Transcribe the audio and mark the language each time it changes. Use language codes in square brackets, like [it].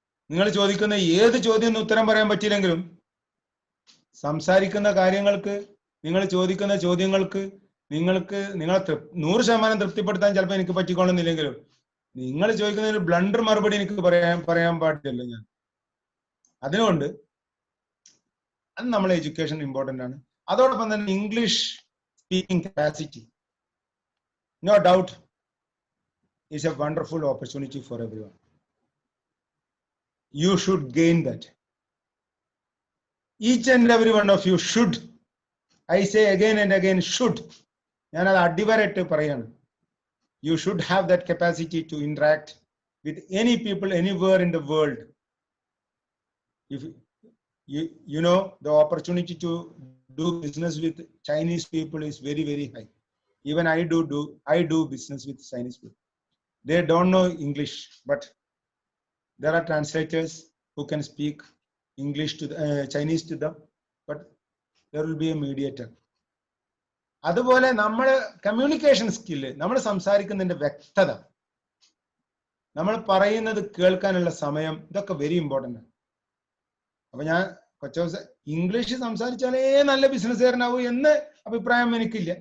[ml] നിങ്ങൾ ചോദിക്കുന്ന ഏത് ചോദ്യം ഉത്തരം പറയാൻ പറ്റിയില്ലെങ്കിലും സംസാരിക്കുന്ന കാര്യങ്ങൾക്ക്, നിങ്ങൾ ചോദിക്കുന്ന ചോദ്യങ്ങൾക്ക് നിങ്ങളെ 100% തൃപ്തിപ്പെടുത്താൻ ചിലപ്പോൾ എനിക്ക് പറ്റിക്കൊള്ളുന്നില്ലെങ്കിലും നിങ്ങൾ ചോദിക്കുന്ന ഒരു ബ്ലണ്ടർ മറുപടി എനിക്ക് പറയാൻ പാടില്ലല്ലോ ഞാൻ. അതുകൊണ്ട് അത് നമ്മളെ എഡ്യൂക്കേഷൻ ഇമ്പോർട്ടൻ്റ് ആണ്. അതോടൊപ്പം തന്നെ English speaking capacity, [en] no doubt, is a wonderful opportunity for everyone. You should gain that. Each and every one of you should. I say again and again, should. [ml] ഞാൻ അത് അടിവരയിട്ട് പറയാണ്. [en] You should have that capacity to interact with any people anywhere in the world. If you know, the opportunity to do business with Chinese people is very, very high. Even I do business with Chinese people. They don't know English, but there are translators who can speak English to Chinese to them, but there will be a mediator. [ml] അതുപോലെ നമ്മുടെ communication skill, നമ്മൾ സംസാരിക്കുന്നതിന്റെ വ്യക്തത, നമ്മൾ പറയുന്നത് കേൾക്കാനുള്ള സമയം, ഇതൊക്കെ very important ആണ്. അപ്പൊ ഞാൻ കൊച്ചു ഇംഗ്ലീഷ് സംസാരിച്ചാലേ നല്ല ബിസിനസ്സുകാരനാവൂ എന്ന് അഭിപ്രായം എനിക്കില്ല.